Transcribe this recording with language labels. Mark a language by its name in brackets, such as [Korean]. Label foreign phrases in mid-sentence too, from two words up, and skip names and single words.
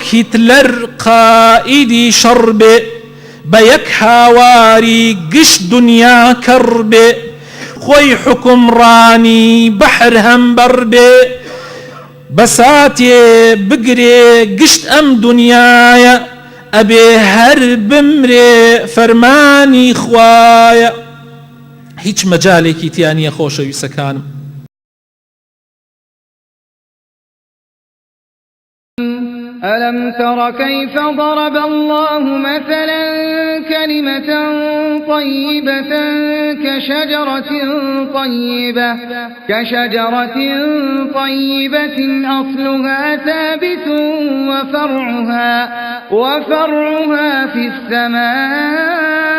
[Central Kurdish] هیتلەر قائیدی شەڕ بێ بە یەک هاواری گشت دنیا کەڕ بێ خۆی حکومڕانی بەحر هەمبەر بێ بەساتێ بگرێ گشت ئەم دنیایە ئەبێ هەر بمرێ فەرمانی خوایە هیچ مەجالێکی تیانە خۆشەویستەکانم [Arabic] ألم تر كيف ضرب الله مثلا كلمة طيبة كشجرة طيبة أصلها ثابت وفرعها في السماء